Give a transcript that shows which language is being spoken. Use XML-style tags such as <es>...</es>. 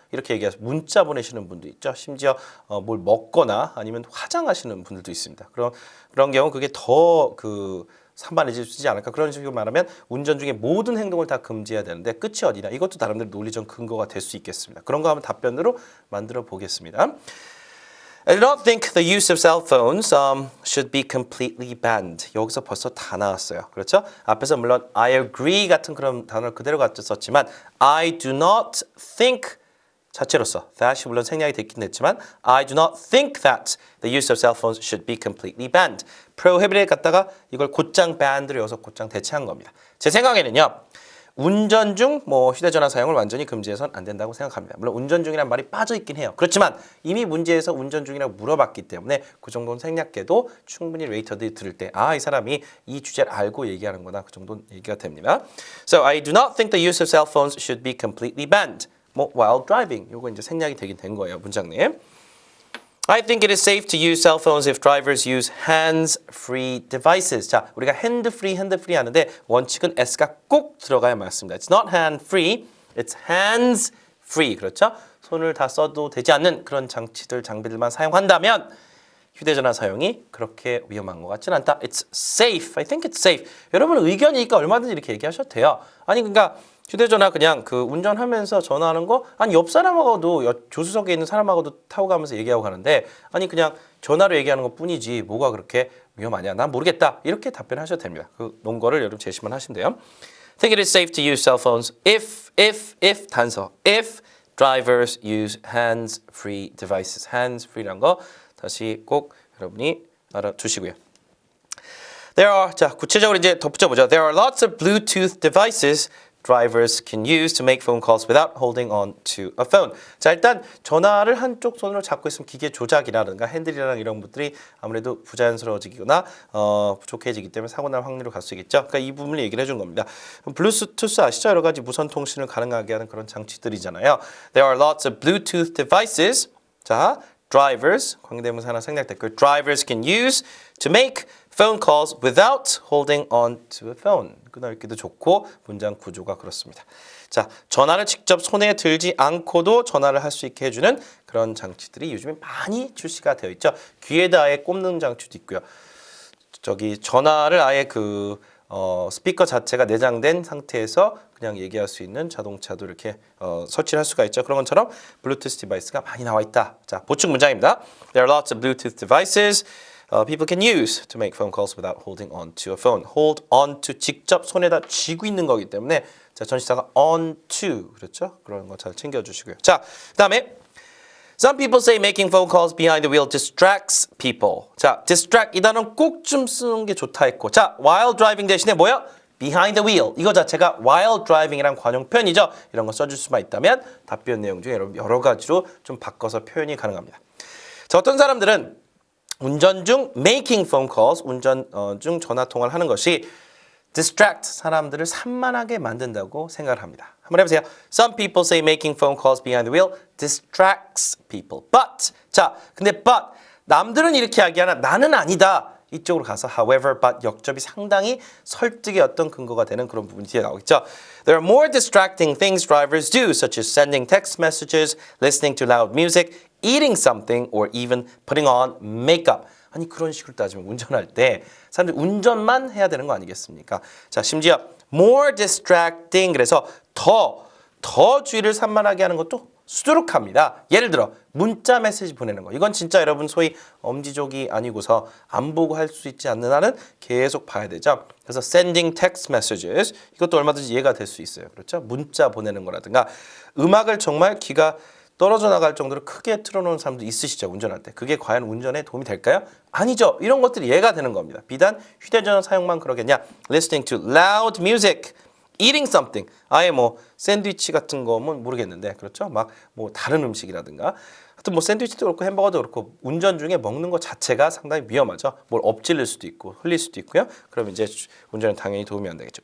<ko>이렇게 얘기해서 문자 보내시는 분도 있죠. 심지어 뭘 먹거나 아니면 화장하시는 분들도 있습니다. 그런 경우 그게 더 산만해지지 않을까? 그런 식으로 말하면 운전 중에 모든 행동을 다 금지해야 되는데 끝이 어디냐? 이것도 나름대로 논리적 근거가 될 수 있겠습니다. 그런 거 한번 답변으로 만들어 보겠습니다.</ko> <en>I do not think the use of cell phones should be completely banned.</en> <ko>여기서 벌써 다 나왔어요. 그렇죠? 앞에서 물론</ko> <en>I agree</en> <ko>같은 그런 단어를 그대로 갖다 썼지만</ko> <en>I do not think</en> <ko>자체로서</ko> <en>that</en> <ko>이 물론 생략이 됐긴 했지만</ko> <en>I do not think that the use of cell phones should be completely banned.</en> <ko>prohibited 갖다가 이걸 곧장 banned로 여기서 곧장 대체한 겁니다. 제 생각에는요. 운전 중 휴대전화 사용을 완전히 금지해서는 안 된다고 생각합니다. 물론 운전 중이란 말이 빠져 있긴 해요. 그렇지만 이미 문제에서 운전 중이라고 물어봤기 때문에 그 정도는 생략해도 충분히 레이터들이 들을 때 이 사람이 이 주제를 알고 얘기하는 거다. 그 정도는 얘기가 됩니다.</ko> <en>So I do not think the use of cell phones should be completely banned. while driving.</en> <ko>요거 이제 생략이 되긴 된 거예요. 문장님.</ko> <en>I think it is safe to use cell phones if drivers use hands-free devices.</en> <ko>자, 우리가 핸드프리 하는데 원칙은 S가 꼭 들어가야 맞습니다.</ko> <en>It's not hand-free, it's hands-free.</en> <ko>그렇죠? 손을 다 써도 되지 않는 그런 장비들만 사용한다면 휴대전화 사용이 그렇게 위험한 것 같지는 않다.</ko> <en>It's safe. I think it's safe.</en> <ko>여러분 의견이니까 얼마든지 이렇게 얘기하셔도 돼요. 아니 그러니까 휴대전화 그냥 그 운전하면서 전화하는 거 아니 옆 사람하고도 조수석에 있는 사람하고도 타고 가면서 얘기하고 가는데 아니 그냥 전화로 얘기하는 것 뿐이지 뭐가 그렇게 위험하냐 난 모르겠다 이렇게 답변하셔도 됩니다. 그 논거를 여러분 제시만 하시면 돼요.</ko> <en>I think it is safe to use cell phones if</en> <ko>단서</ko> <en>if drivers use hands-free devices.</en> <ko>hands-free란 거 다시 꼭 여러분이 알아두시고요.</ko> <en>There are</en> <ko>자 구체적으로 이제 덧붙여보죠.</ko> <en>There are lots of Bluetooth devices drivers can use to make phone calls without holding on to a phone.</en> <ko>자 일단 전화를 한쪽 손으로 잡고 있으면 기계 조작이라든가 핸들이랑 이런 것들이 아무래도 부자연스러워지거나 부족해지기 때문에 사고 날 확률이 갈 수 있겠죠. 그러니까 이 부분을 얘기를 해준 겁니다. 블루투스 아시죠? 여러 가지 무선 통신을 가능하게 하는 그런 장치들이잖아요.</ko> <en>There are lots of Bluetooth devices.</en> <ko>자 drivers 관계대명사 하나 생략됐고요.</ko> <en>Drivers can use to make phone calls without holding on to a phone.</en> <ko>끊어읽기도 좋고 문장 구조가 그렇습니다. 자, 전화를 직접 손에 들지 않고도 전화를 할 수 있게 해주는 그런 장치들이 요즘에 많이 출시가 되어 있죠. 귀에다 아예 꼽는 장치도 있고요. 저기 전화를 아예 그 스피커 자체가 내장된 상태에서 그냥 얘기할 수 있는 자동차도 이렇게 설치를 할 수가 있죠. 그런 것처럼 블루투스 디바이스가 많이 나와 있다. 자, 보충 문장입니다.</ko> <en>There are lots of Bluetooth devices people can use to make phone calls without holding on to a phone.</en> <ko>hold on to 직접 손에다 쥐고 있는 거기 때문에 자, 전치사가 on to 그렇죠? 그런 거 잘 챙겨 주시고요. 자, 그다음에</ko> <en>Some people say making phone calls behind the wheel distracts people.</en> <ko>자, distract 이 단어는 꼭 좀 쓰는 게 좋다 했고 자, while driving 대신에 뭐야?</ko> <en>behind the wheel.</en> <ko>이거 자체가 while driving이란 관용 표현이죠. 이런 거 써줄 수만 있다면 답변 내용 중에 여러 가지로 좀 바꿔서 표현이 가능합니다. 자, 어떤 사람들은 운전 중 making phone calls, 운전 중 전화 통화를 하는 것이 distract, 사람들을 산만하게 만든다고 생각을 합니다. 한번 해보세요.</ko> <en>Some people say making phone calls behind the wheel distracts people. But,</en> <ko>자, 근데</ko> <en>but,</en> <ko>남들은 이렇게 이야기하나 나는 아니다. 이쪽으로 가서 however, but 역접이 상당히 설득의 어떤 근거가 되는 그런 부분이 뒤에 나오겠죠.</ko> <en>There are more distracting things drivers do, such as sending text messages, listening to loud music, eating something, or even putting on makeup.</en> <ko>아니 그런 식으로 따지면 운전할 때 사람들이 운전만 해야 되는 거 아니겠습니까? 자, 심지어 more distracting 그래서 더 주의를 산만하게 하는 것도 수두룩합니다. 예를 들어 문자 메시지 보내는 거. 이건 진짜 여러분 소위 엄지족이 아니고서 안 보고 할 수 있지 않는 한은 계속 봐야 되죠. 그래서 sending text messages 이것도 얼마든지 이해가 될 수 있어요. 그렇죠? 문자 보내는 거라든가 음악을 정말 귀가 떨어져 나갈 정도로 크게 틀어놓은 사람도 있으시죠. 운전할 때. 그게 과연 운전에 도움이 될까요? 아니죠. 이런 것들이 이해가 되는 겁니다. 비단 휴대전화 사용만 그러겠냐.</ko> <en>Listening to loud music. Eating something.</en> <ko>아예 뭐 샌드위치 같은 거면 모르겠는데 그렇죠? 막 뭐 다른 음식이라든가 하여튼 뭐 샌드위치도 그렇고 햄버거도 그렇고 운전 중에 먹는 것 자체가 상당히 위험하죠. 뭘 엎질릴 수도 있고 흘릴 수도 있고요. 그럼 이제 운전에 당연히 도움이 안 되겠죠.</ko>